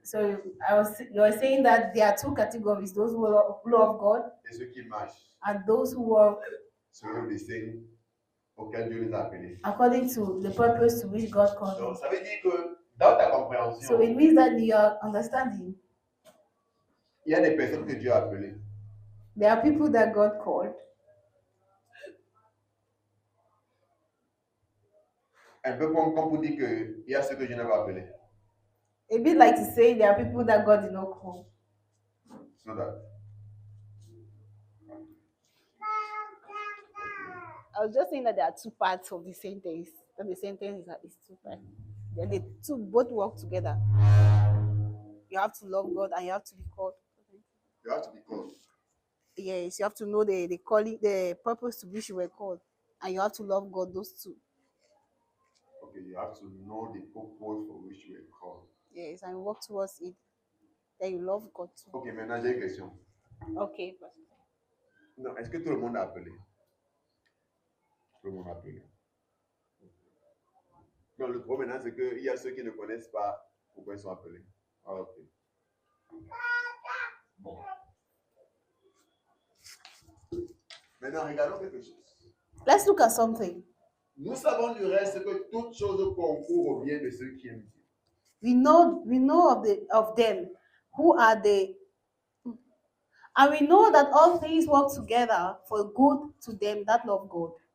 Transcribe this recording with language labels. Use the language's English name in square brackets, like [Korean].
[English] So you were saying that there are two categories: those who love God [French] et ceux qui marchent [English] and those who work [French] selon le dessein auquel Dieu les a appelés. [English] according to the purpose to which God called [French] Donc, [English] you. [French] ça veut dire que dans ta [English] So [French] compréhension, [English] it means that in your understanding, [French] il y a des personnes que Dieu a appelées. [English] there are people that God called. [French] Un peu comme pour dire qu'il y a ceux que je n'ai pas appelés. [English] A bit like to say there are people that God did not call. So that. I was just saying that there are two parts of the sentence. That the sentence is two parts. Then the two both work together. You have to love God and you have to be called. You have to be called. Yes, you have to know the calling, the purpose to which you were called, and you have to love God. Those two. Okay, you have to know the purpose for which you were called. Yes, and work towards it. Then you love God too. [French] Ok, maintenant j'ai une question. Okay. Non, est-ce que tout le monde a appelé? Tout le monde a appelé. Non, le problème maintenant, c'est qu'il y a ceux qui ne connaissent pas pourquoi ils sont appelés. Ah, ok. Bon. Maintenant, regardons quelque chose. [English] Let's look at something. [French] Nous savons du reste que toutes choses concourent au bien de ceux qui aiment Dieu. [English] We know of them who are the, and we know that all things work together for good to them that love God.